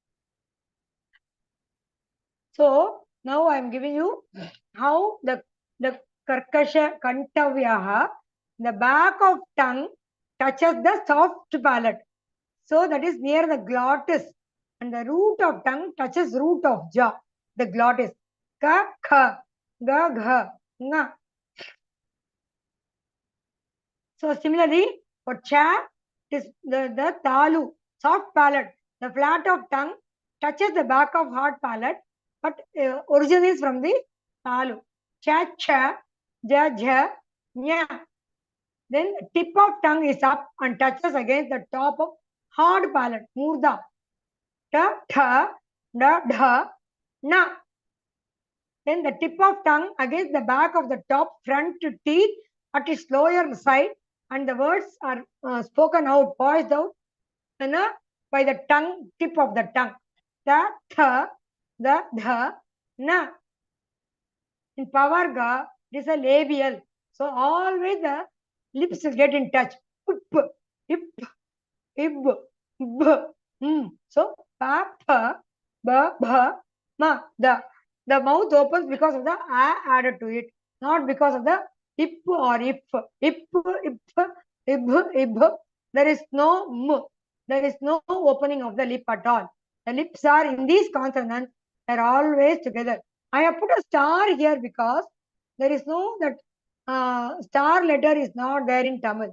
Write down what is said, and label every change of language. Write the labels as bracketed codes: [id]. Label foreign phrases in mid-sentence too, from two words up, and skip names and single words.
[en] So now I am giving you how the [sa] Karkasha Kantavyaha, [en] the back of tongue touches the soft palate. So that is near the glottis. And the root of tongue touches root of jaw, the glottis. [sa] Ka, kha, ga, gha, nga. [en] So similarly, for cha, it is the talu, soft palate. The flat of tongue touches the back of hard palate, but origin is from the talu. [sa] Cha, cha, ja, ja, nya. [en] Then the tip of tongue is up and touches against the top of hard palate, [sa] murda. Ta, tha, da, dha, na. [en] Then the tip of tongue against the back of the top front teeth at its lower side, and the words are spoken out, voiced out by the tongue, tip of the tongue. [sa] Ta, tha, da, dha, na. [en] In Pavarga, it is a labial. So always the lips get in touch. Up, ip, ib, b, So [sa] pa, pa, ba, ba, ma, [en] the. The mouth opens because of the a added to it, not because of the ip or if. Ip, ip, ib, ib. There is no m. There is no opening of the lip at all. The lips are in these consonants. They are always together. I have put a star here because there is no that star letter is not there in Tamil.